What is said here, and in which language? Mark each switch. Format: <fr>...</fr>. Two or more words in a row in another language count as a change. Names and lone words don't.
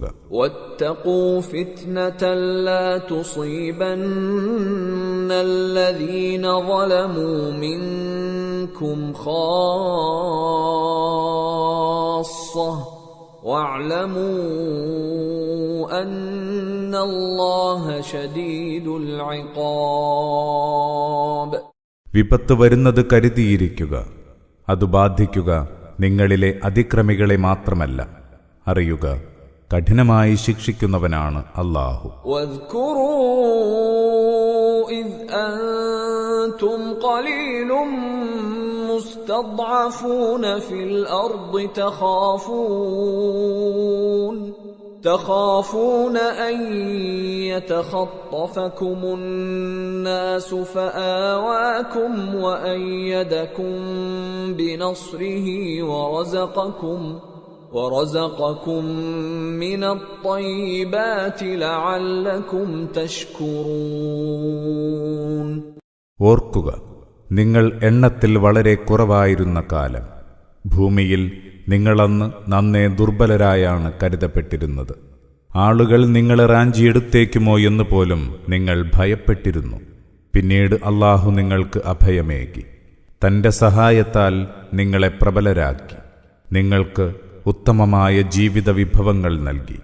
<ar>واتقوا فتنة لا تصيبن الذين ظلموا منكم خاصة واعلموا أن الله شديد العقاب.</ar> <ml>വിപത്ത് വരുന്നത് കരുതിയിരിക്കുക. അത് ബാധിക്കുക നിങ്ങളിലെ അതിക്രമികളെ മാത്രമല്ല, അറിയുക, കഠിനമായി ശിക്ഷിക്കുന്നവനാണ് അല്ലാഹു.</ml> <ar>إذ أنتم قليل مستضعفون في الأرض تخافون أن يتخطفكم الناس فآواكم وأيدكم بنصره ورزقكم من الطيبات لعلكم تشكرون.</ar> <ml>ഓർക്കുക, നിങ്ങൾ എണ്ണത്തിൽ വളരെ കുറവായിരുന്ന കാലം ഭൂമിയിൽ നിങ്ങളന്ന് നന്നേ ദുർബലരായാണ് കരുതപ്പെട്ടിരുന്നത്. ആളുകൾ നിങ്ങളെ റാഞ്ചിയെടുത്തേക്കുമോ എന്ന് പോലും നിങ്ങൾ ഭയപ്പെട്ടിരുന്നു. പിന്നീട് അല്ലാഹു നിങ്ങൾക്ക് അഭയമേകി, തന്റെ സഹായത്താൽ നിങ്ങളെ പ്രബലരാക്കി, നിങ്ങൾക്ക് ഉത്തമമായ ജീവിത വിഭവങ്ങൾ നൽകി.</ml>